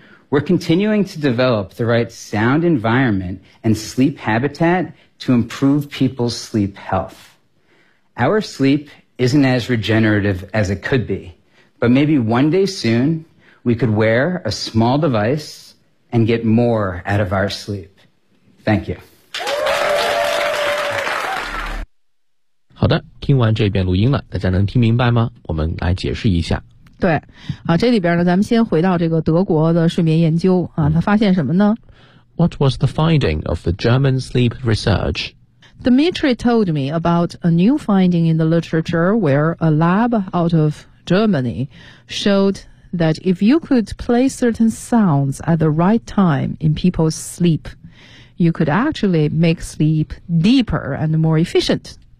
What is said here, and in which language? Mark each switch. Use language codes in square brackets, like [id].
[en] We're continuing to develop the right sound environment and sleep habitat to improve people's sleep health. Our sleep isn't as regenerative as it could be, but maybe one day soon, we could wear a small device and get more out of our sleep. Thank you. [zh] 好的，听完这边录音了，大家能听明白吗？我们来解释一下。对，啊，这里边呢，咱们先回到这个德国的睡眠研究啊，他发现什么呢 [en] ？What was the finding of the German sleep research？ Dmitry told me about a new finding in the literature where a lab out of Germany showed that if you could play certain sounds at the right time in people's sleep, you could actually make sleep deeper and more efficient.